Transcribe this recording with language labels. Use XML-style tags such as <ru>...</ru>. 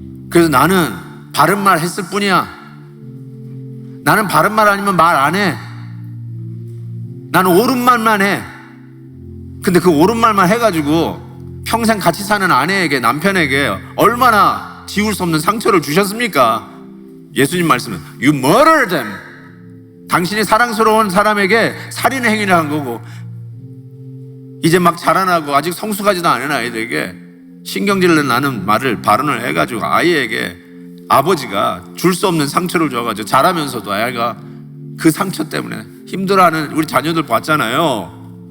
<ko>그래서 나는 바른 말 했을 뿐이야. 나는 바른 말 아니면 말 안 해. 나는 옳은 말만 해. 근데 그 옳은 말만 해가지고 평생 같이 사는 아내에게, 남편에게 얼마나 지울 수 없는 상처를 주셨습니까? 예수님 말씀은</ko> <en>You murdered them.</en> <ko>당신이 사랑스러운 사람에게 살인 행위를 한 거고, 이제 막 자라나고 아직 성숙하지도 않은 아이들에게 신경질 나는 발언을 해가지고 아이에게 아버지가 줄 수 없는 상처를 줘가지고 자라면서도 아이가 그 상처 때문에 힘들어하는 우리 자녀들 봤잖아요.</ko>